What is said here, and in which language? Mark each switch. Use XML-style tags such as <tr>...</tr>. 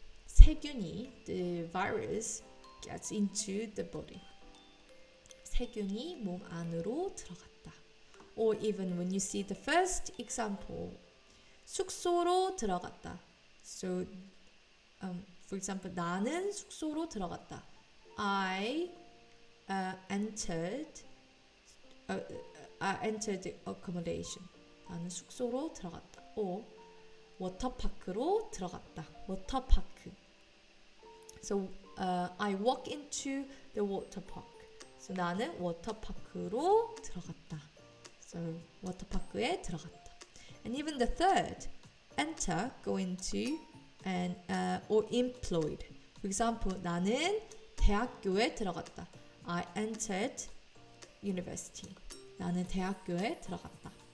<en>세균이, the virus gets into the body.</en> <ko>세균이 몸 안으로 들어갔다.</ko> <en>Or even when you see the first example,</en> <ko>숙소로 들어갔다.</ko> <en>So, for example,</en> <ko>나는 숙소로 들어갔다.</ko> <en>I entered the accommodation.</en> <ko>나는 숙소로 들어갔다. Or 워터파크로 들어갔다. 워터파크.</ko> <en>So I walk into the water park.</en> <ko>So 나는 워터파크로 들어갔다. So 워터파크에 들어갔다.</ko> <en>And even the third, enter, go into, and or employed. For example,</en> <ko>나는 대학교에 들어갔다.</ko> <en>I entered university.</en> <ko>나는 대학교에 들어갔다.</ko>